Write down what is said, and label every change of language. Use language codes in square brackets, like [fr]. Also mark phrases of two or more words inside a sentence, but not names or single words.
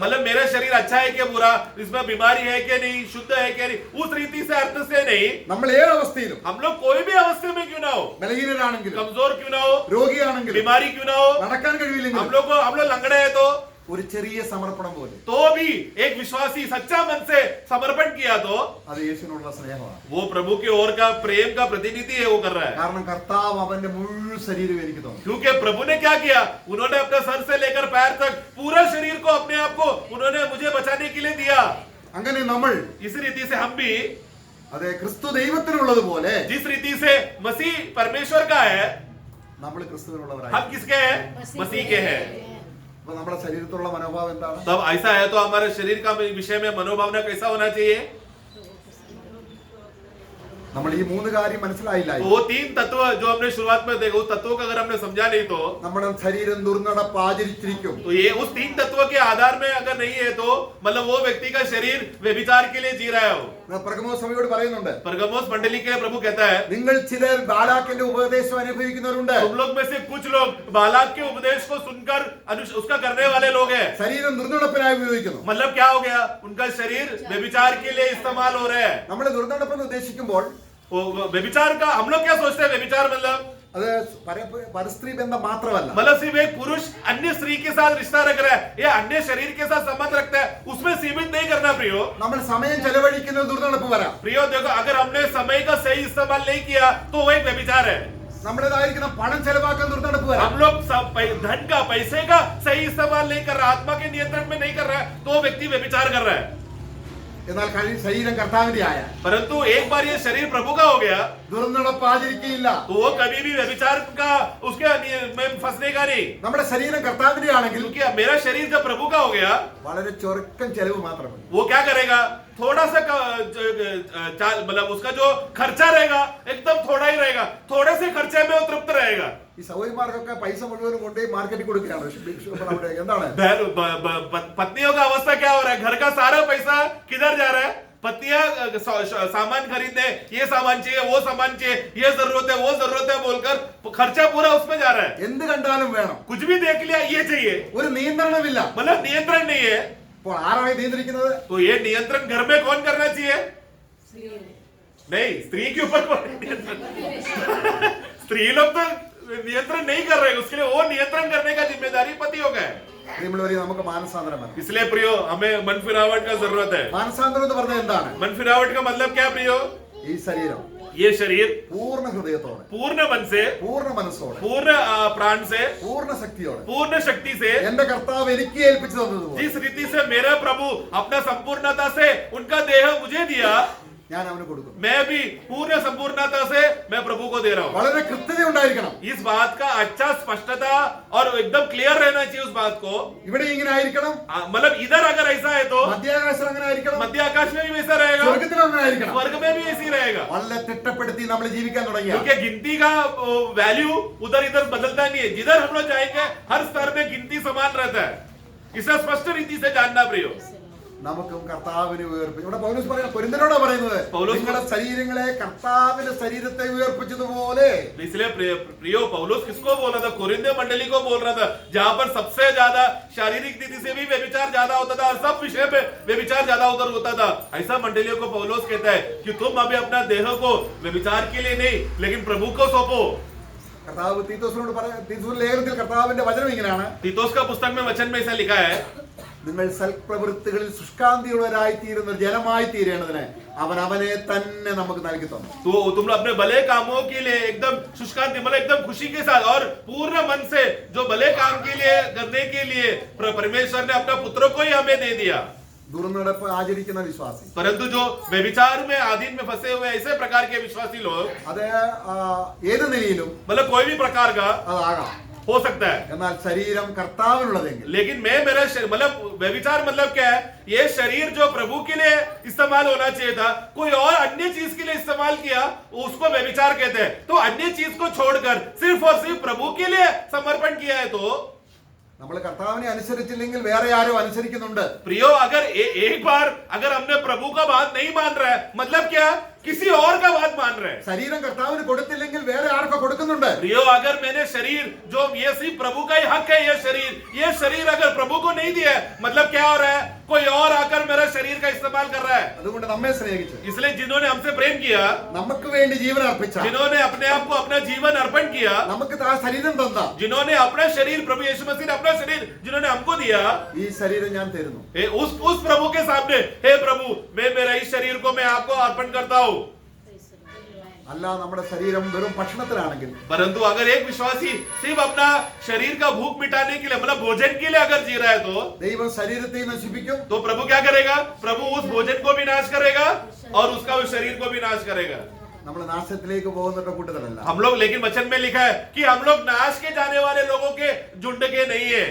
[hi] मतलब मेरा शरीर अच्छा है क्या बुरा, इसमें बीमारी है क्या नहीं, शुद्ध है क्या नहीं, उस रीति से अर्थ से नहीं. [ml] നമ്മൾ ഏത് അവസ്ഥയിലും [hi] हम लोग कोई भी अवस्था में क्यों ना हो, [ml] ബലഹീനരാണെങ്കിലും [hi] कमजोर क्यों ना हो, [ml] രോഗിയാണെങ്കിലും [hi] बीमारी क्यों ना हो, [ml] നടക്കാൻ [hi] हम [ml] കഴിവില്ലെങ്കിലും [hi] लोग लंगड़े हैं [ml] ഒരു ചെറിയ സമർപ്പണം പോലെ [hi] तो भी एक विश्वासी सच्चा मन से समर्पण किया तो [ml] അത് യേശുവിനുള്ള സ്നേഹമാണ്. [hi] वो प्रभु की ओर का प्रेम का प्रतिनिधि है, वो कर रहा है. [ml] കാരണം കർത്താവ് അവന്റെ മുഴുവൻ ശരീരം എനിക്ക് തന്നു. [hi] क्योंकि प्रभु ने क्या किया, उन्होंने अपने सर से लेकर पैर तक पूरा शरीर को अपने आप को उन्होंने मुझे बचाने के लिए दिया. [ml] അങ്ങനെ നമ്മൾ [hi] इस रीति से हम भी [ml] അതെ ക്രിസ്തു ദൈവത്തിനുള്ളതുപോലെ [hi] जिस रीति से मसीह परमेश्वर का है, [ml] നമ്മൾ ക്രിസ്തുവിനുള്ളവരായി. [hi] हम किसके हैं, मसीह के हैं. [ml] അപ്പൊ നമ്മുടെ ശരീരത്തിലുള്ള മനോഭാവം എന്താണ്? [hi] तब ऐसा है तो हमारे शरीर का विषय में मनोभावना कैसा होना चाहिए. [ml] നമ്മൾ ഈ മൂന്ന് കാര്യം മനസ്സിലായില്ല. [hi] तो वो तीन तत्व जो हमने शुरुआत में देखा, उस तत्वों का अगर हमने समझा नहीं तो [ml] നമ്മുടെ ശരീരം ദുർനടപ്പ് ആചരിച്ചിരിക്കും. [hi] तो ये उस तीन तत्वों के आधार में अगर नहीं है तो मतलब वो व्यक्ति का शरीर व्यभिचार के लिए जी रहा हो. [ml] പ്രഗമോസ് സഭയോട് പറയുന്നുണ്ട്, [hi] परगमोस मंडली के प्रभु कहता है, [ml] നിങ്ങൾ ചിലർ ബാലാക്കിന്റെ ഉപദേശം അനുഭവിക്കുന്നവരുണ്ട്. [hi] तुम लोग में से कुछ लोग बालाक के उपदेश को सुनकर उसका करने वाले लोग हैं. [ml] ശരീരം ദുർനടപ്പിനായി ഉപയോഗിക്കുന്നു. [hi] मतलब क्या हो गया, उनका शरीर व्यभिचार के लिए इस्तेमाल हो रहा है. [ml] നമ്മൾ ദുർനടപ്പെന്ന് ഉദ്ദേശിക്കുമ്പോൾ [hi] वो व्यभिचार का हम लोग क्या सोचते हैं, व्यभिचार मतलब [ml] അത് പരസ്ത്രീ ബന്ധം മാത്രമല്ല. [hi] मतलब सिर्फ एक पुरुष अन्य स्त्री के साथ रिश्ता रख रहा है या अन्य शरीर के साथ संबंध रखता है, उसमें सीमित नहीं करना प्रियो. [ml] നമ്മൾ സമയം ചെലവഴിക്കുന്നത് ദുർനടപ്പ് വരാം. [hi] प्रियो देखो, अगर हमने समय का सही इस्तेमाल नहीं किया तो वो एक व्यभिचार है. [ml] നമ്മുടേതായിരിക്കുന്ന പണം ചെലവാക്കാൻ ദുർനടപ്പ് വരാം. [hi] हम लोग धन का पैसे का सही इस्तेमाल नहीं कर रहा, आत्मा के नियंत्रण में नहीं कर रहा है, तो वो व्यक्ति व्यभिचार कर रहा है. [ml] എന്നാൽ ശരീരം കർത്താവിന്റെ ആയ [hi] परंतु एक बार ये शरीर प्रभु का हो गया [ml] ദുർനടപ്പ് ആചരിക്കുകയില്ല. [hi] तो वो कभी भी व्यभिचार का उसके में फंसने का नहीं. [ml] നമ്മുടെ ശരീരം കർത്താവിന്റെ ആണെങ്കിൽ [hi] क्योंकि मेरा शरीर जब प्रभु का हो गया, [ml] വളരെ ചുരുക്കം ചെലവ് മാത്രമേ. [hi] वो क्या करेगा, थोड़ा सा मतलब उसका जो खर्चा रहेगा एकदम थोड़ा ही रहेगा, थोड़े से खर्चे में वो तृप्त रहेगा. [ml] ഈ സഹോദരിമാർക്കൊക്കെ പൈസ മുഴുവനും കൊണ്ടുപോയി മാർക്കറ്റിൽ കൊടുക്കുകയാണ്. അവിടെ എന്താണ് [hi] पत्नियों का अवस्था क्या हो रहा है, घर का सारा पैसा किधर जा रहा है, पत्नियां सामान खरीदने, ये सामान चाहिए वो सामान चाहिए, ये जरूरत है वो जरूरत है बोलकर खर्चा पूरा उसमें जा रहा है. [ml] എന്ത് കണ്ടാലും വേണം. [hi] कुछ भी देख लिया ये चाहिए, [ml] ഒരു നിയന്ത്രണമില്ല. [hi] मतलब नियंत्रण नहीं है. [ml] അപ്പോൾ ആരാണ് നിയന്ത്രിക്കുന്നത്? [hi] तो ये नियंत्रण घर में कौन करना चाहिए, नहीं स्त्री के ऊपर नियंत्रण. स्त्री लोग तो नियंत्रण नहीं कर रहे, उसके लिए वो नियंत्रण करने का जिम्मेदारी पतियों का है. [ml] പ്രിയമുള്ളവരെ, നമുക്ക് മാനസാന്തരം വേണം. [hi] इसलिए प्रियो हमें मन फिरावट का जरूरत है. [ml] മാനസാന്തരം എന്ന് പറഞ്ഞാൽ എന്താണ്? [hi] मन फिरावट का मतलब क्या प्रियो, [ml] ഈ ശരീരം [hi] ये शरीर [ml] പൂർണ്ണ ഹൃദയത്തോടെ, [hi] पूर्ण मन से, [ml] പൂർണ്ണ മനസ്സോടെ, [hi] पूर्ण प्राण से, [ml] പൂർണ്ണ ശക്തിയോടെ [hi] पूर्ण शक्ति से, [ml] എന്റെ കർത്താവ് എനിക്ക് ഏൽപ്പിച്ചു തന്നതുപോലെ [hi] जिस रीति से मेरा प्रभु अपना संपूर्णता से उनका देह मुझे दिया, [ml] ഞാൻ അവന് കൊടുക്കുന്നു. [hi] मैं भी पूर्ण संपूर्णता से मैं प्रभु को दे रहा हूँ. [ml] വളരെ കൃത്യത ഉണ്ടായിരിക്കണം. [hi] इस बात का अच्छा स्पष्टता और एकदम क्लियर रहना चाहिए उस बात को. [ml] ഇവിടെ ഇങ്ങനെ ആയിരിക്കണം. [hi] मतलब इधर अगर ऐसा है तो [ml] മധ്യാകാശം അങ്ങനെ ആയിരിക്കണം. [hi] मध्य आकाश में भी वैसा रहेगा, [ml] സ്വർഗത്തിലും അങ്ങനെ ആയിരിക്കണം. [hi] स्वर्ग में भी ऐसी रहेगा. [ml] വളരെ തിട്ടപ്പെടുത്തി നമ്മൾ ജീവിക്കാൻ തുടങ്ങിയ [hi] क्योंकि गिनती का वैल्यू उधर इधर बदलता नहीं है, जिधर हम लोग जाएंगे हर स्तर में गिनती समान रहता है. इसे स्पष्ट रीति से जानना प्रियो. [ml] നമുക്കും കർത്താവിനെ ഉയർപ്പിച്ചു. ഇവിടെ പൗലോസ് പറയുന്നത്, കൊരിന്ത്യരോടാ പറയുന്നത്, നിങ്ങളുടെ ശരീരങ്ങളെ കർത്താവിന്റെ ശരീരത്തെ ഉയർപ്പിച്ചതുപോലെ. [hi] इसलिए प्रियो पौलुस किसको बोल रहा था, कोरिन्थियों मंडली को बोल रहा था, जहां पर सबसे ज्यादा शारीरिक नीति से भी व्यभिचार ज्यादा होता था और सब विषय पे व्यभिचार ज्यादा उधर होता था. ऐसा मंडलियों को पौलुस कहता है कि तुम अभी अपना देह को व्यभिचार के लिए नहीं लेकिन प्रभु को सौंपो. [ml] കർത്താവ് തീത്തോസിനോട് തീത്തോസിന്റെ ലേഖനത്തിൽ കർത്താവിന്റെ വചനം ഇങ്ങനെയാണ്, [hi] तीतोस का पुस्तक में वचन में ऐसा लिखा है, [ml] നിങ്ങൾ സൽപ്രവൃത്തികളിൽ ശുഷ്കാന്തിയുള്ളവരായി തീരുന്ന ജനമായി തീരേണ്ടതിന് അവൻ അവനെ തന്നെ നമുക്ക് നൽകി തന്നു. [hi] तो तुम लोग अपने भले कामों के लिए एकदम शुष्कांति मतलब एकदम खुशी के साथ और पूर्ण मन से जो भले काम के लिए करने के लिए परमेश्वर ने अपना पुत्र को ही हमें दे दिया. [ml] ദുർനടപ്പ് ആചരിക്കുന്ന വിശ്വാസി, [hi] परंतु जो व्यभिचार में आधीन में फंसे हुए ऐसे प्रकार के विश्वासी लोग, [ml] അത് ഏത് നിലയിലും [hi] मतलब कोई भी प्रकार का, [ml] അതാകാം. [hi] हो सकता है, [ml] എന്നാൽ ശരീരം കർത്താവിനുള്ളതെങ്കിൽ [hi] लेकिन मैं मेरा मतलब व्यभिचार मतलब क्या है? ये शरीर जो प्रभु के लिए इस्तेमाल होना चाहिए था, कोई और अन्य चीज के लिए इस्तेमाल किया, उसको व्यभिचार कहते हैं। तो अन्य चीज को छोड़कर सिर्फ और सिर्फ प्रभु के लिए समर्पण किया है। तो [ml] നമ്മൾ കർത്താവിനെ അനുസരിച്ചില്ലെങ്കിൽ വേറെ ആരോ അനുസരിക്കുന്നുണ്ട്. [hi] प्रियो, अगर एक बार अगर हमने प्रभु का बात नहीं मान रहा है, मतलब क्या? किसी और का बात मान रहे हैं। [ml] ശരീരം കർത്താവിന് കൊടുത്തില്ലെങ്കിൽ വേറെ ആർക്കോ കൊടുക്കുന്നുണ്ട്. [hi] प्रियो, अगर मैंने शरीर जो ये सिर्फ प्रभु का ही हक है, ये शरीर अगर प्रभु को नहीं दिया है, मतलब क्या हो रहा है? कोई और आकर मेरा शरीर का इस्तेमाल कर रहा है। [ml] അതുകൊണ്ട് നമ്മെ സ്നേഹിച്ചു, [hi] इसलिए जिन्होंने हमसे प्रेम किया, [ml] നമുക്ക് വേണ്ടി ജീവൻ അർപ്പിച്ച, [hi] जिन्होंने अपने आप को अपना जीवन अर्पण किया, [ml] നമുക്ക് ആ ശരീരം തന്ന, [hi] जिन्होंने अपना शरीर, प्रभु यीशु मसीह ने अपना शरीर जिन्होंने हमको दिया, [ml] ഈ ശരീരം ഞാൻ തരുന്നു. [hi] उस प्रभु के सामने, हे प्रभु, मैं मेरा इस शरीर को मैं आपको अर्पण करता हूँ। [ml] അല്ല നമ്മുടെ ശരീരം വെറും ഭക്ഷണത്തിലാണെങ്കിൽ, [hi] परंतु अगर एक विश्वासी सिर्फ अपना शरीर का भूख मिटाने के लिए, मतलब भोजन के लिए अगर जी रहा है, तो [ml] ദൈവം ശരീരത്തെ നശിപ്പിക്കും, [hi] प्रभु क्या करेगा? प्रभु उस भोजन को भी नाश करेगा और उसका उस शरीर को भी नाश करेगा। [ml] നമ്മൾ നാശത്തിലേക്ക് പോകുന്ന കൂട്ടത്തിലല്ല. [hi] हम लोग, लेकिन वचन में लिखा है कि हम लोग नाश के जाने वाले लोगों के झुंड के नहीं है।